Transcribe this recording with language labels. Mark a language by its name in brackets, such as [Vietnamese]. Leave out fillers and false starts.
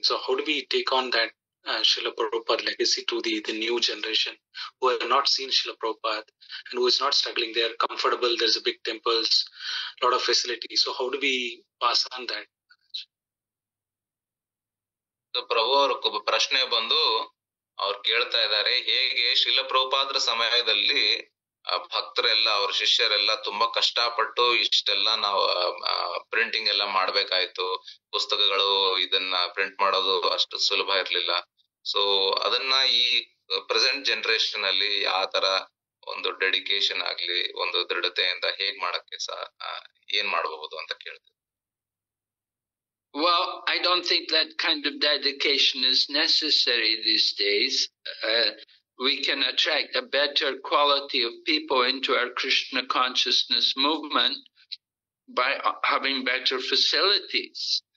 [English] So how do we take on that Srila Prabhupada legacy to the new generation who have not seen Srila Prabhupada and who is not struggling? They are comfortable. There's a big temples, lot of facilities. So how do we pass on that? [Kannada] ಪ್ರಭು ಅವ್ರ ಪ್ರಶ್ನೆ ಬಂದು ಅವ್ರು ಕೇಳ್ತಾ ಇದ್ದಾರೆ, ಹೇಗೆ ಶ್ರೀಲ ಪ್ರಭುಪಾದರ ಸಮಯದಲ್ಲಿ ಭಕ್ತರೆಲ್ಲ ಅವ್ರ ಶಿಷ್ಯರೆಲ್ಲ ತುಂಬಾ ಕಷ್ಟಪಟ್ಟು ಇಷ್ಟೆಲ್ಲ ನಾವು ಪ್ರಿಂಟಿಂಗ್ ಎಲ್ಲ ಮಾಡ್ಬೇಕಾಯ್ತು, ಪುಸ್ತಕಗಳು ಇದನ್ನ ಪ್ರಿಂಟ್ ಮಾಡೋದು ಅಷ್ಟು ಸುಲಭ ಇರ್ಲಿಲ್ಲ. ಸೊ ಅದನ್ನ ಈ ಪ್ರೆಸೆಂಟ್ ಜನರೇಷನ್ ಅಲ್ಲಿ ಯಾವ ತರ ಒಂದು ಡೆಡಿಕೇಶನ್ ಆಗ್ಲಿ, ಒಂದು ದೃಢತೆಯಿಂದ ಹೇಗ್ ಮಾಡಕ್ಕೆ ಏನ್ ಮಾಡಬಹುದು ಅಂತ ಕೇಳ್ತೀವಿ. [English] Well, I don't think that kind of dedication is necessary these days. We can attract a better quality of people into our Krishna consciousness movement by having better facilities.